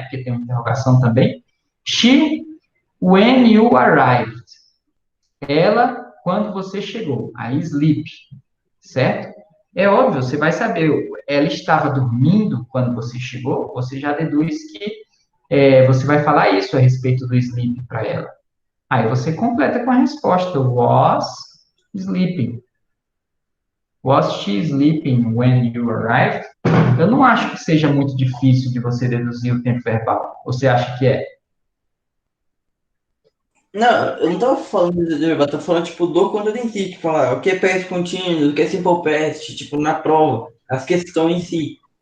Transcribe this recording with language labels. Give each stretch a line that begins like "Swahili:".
Portuguese: Porque tem uma interrogação também.
English: She, when you arrived.
Portuguese: Ela, quando você chegou. Aí sleep, certo? É óbvio, você vai saber, ela estava dormindo quando você chegou, você já deduz que você vai falar isso a respeito do sleep para ela. Aí você completa com a resposta,
English: was sleeping. Was she sleeping when you arrived?
Portuguese: Eu não acho que seja muito difícil de você deduzir o tempo verbal. Você acha que é? Não, eu não tava falando de verbo, eu tô falando, tipo, do conteúdo em si, tipo, falar o que é past contínuo, o que é simple past, tipo, na prova, as questões em si.